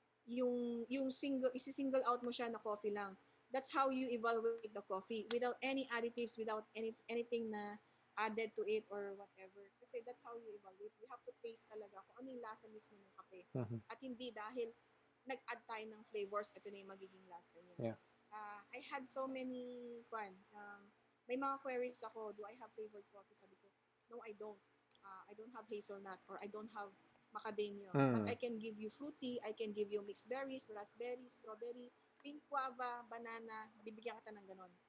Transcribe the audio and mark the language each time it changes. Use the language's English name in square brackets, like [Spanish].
[Filipino] Yung isi-single out mo siya na coffee lang. [English] That's how you evaluate the coffee without any additives, without anything na added to it or whatever. Kasi that's how you evaluate. You have to taste [Filipino] talaga kung ano yung lasa mismo ng kape. At hindi dahil nag-add tayo ng flavors, ito na yung magiging lasa niya. [English] I had so many may mga queries ako, do I have flavored coffee? Sabi ko, no, I don't. I don't have hazelnut or I don't have macadamia. But I can give you fruity, I can give you mixed berries, raspberry, strawberry, pink guava, banana, [Filipino] bibigyan kita ng ganon.